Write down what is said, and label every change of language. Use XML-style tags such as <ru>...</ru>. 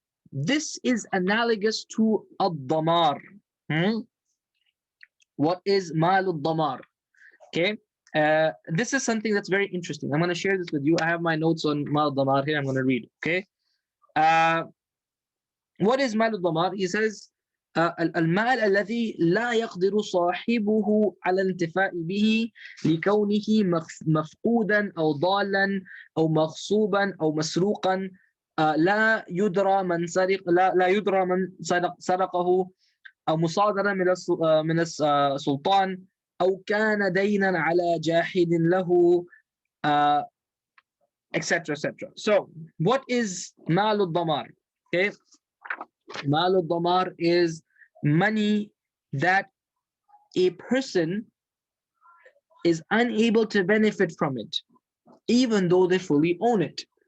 <en>This is analogous to ad-damar. What is mal ad-damar? Okay, this is something that's very interesting. I'm going to share this with you. I have my notes on mal ad-damar here. I'm going to read. Okay, what is mal ad-damar?</en> <ar>He says, المال الذي لا يقدر صاحبه على الانتفاع به لكونه مفقودا أو ضالا أو مغصوبا أو مسروقا لا يدرى من سرق لا يدرى من سرقه أو مصادرة من السلطان أو كان دينا على جاحد له etc.</ar> <en>etc. So what is مال الضمار? Okay, مال الضمار is money that a person is unable to benefit from it, even though they fully own it.</en>